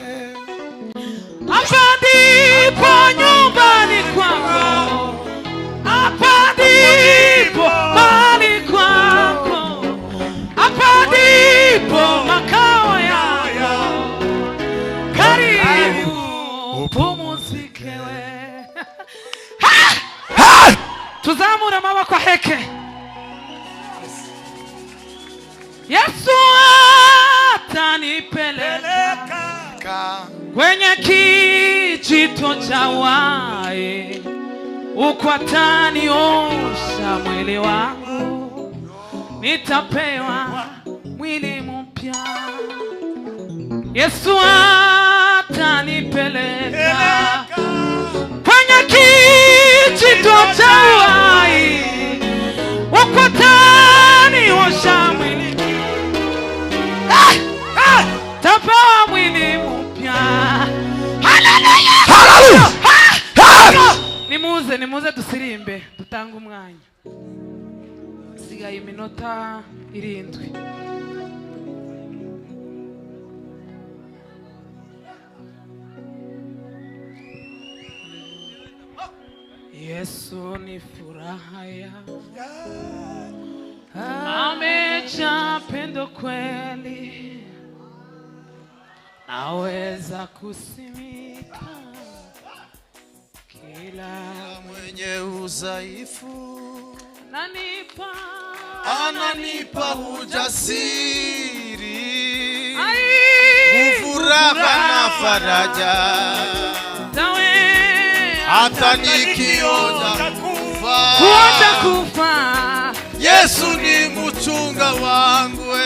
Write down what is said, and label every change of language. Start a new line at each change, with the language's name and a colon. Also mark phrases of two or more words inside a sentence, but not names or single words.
Swahili: hapa ndipo nyumbani kwako hapa ndipo mahali kwako hapa ndipo makao yako karibu upumzike we
Rundi: tuzamura amaboko heke
Swahili: Yesu atanipeleka kwenye kijito cha uhai uko ataniosha mwili wangu nitapewa mwili mpya Yesu atanipeleka kwenye kijito cha uhai uko ataniosha mwili tapewa mwili mpya haleluya
Rundi: nimuze dusirimbe dutanga umwanya sigaye iminota 7
Swahili: Yesu ni furaha yangu amejaa pendo kweli naweza kusimika kila mwenye udhaifu ananipa ujasiri furaha na faraja hata nikionja kufa Yesu ni mchunga wangu